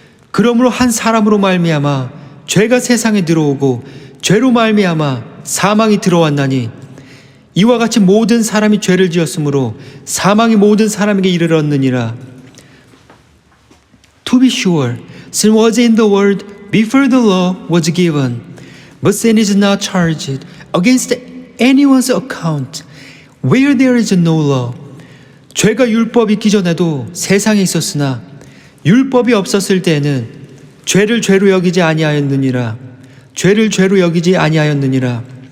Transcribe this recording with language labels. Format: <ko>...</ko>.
<ko>그러므로 한 사람으로 말미암아 죄가 세상에 들어오고 죄로 말미암아 사망이 들어왔나니 이와 같이 모든 사람이 죄를 지었으므로 사망이 모든 사람에게 이르렀느니라.</ko> <en>To be sure, sin was in the world before the law was given, but sin is not charged against anyone's account where there is no law.</en> <ko>죄가 율법이 있기 전에도 세상에 있었으나 율법이 없었을 때에는 죄를 죄로 여기지 아니하였느니라. 죄를 죄로 여기지 아니하였느니라.</ko>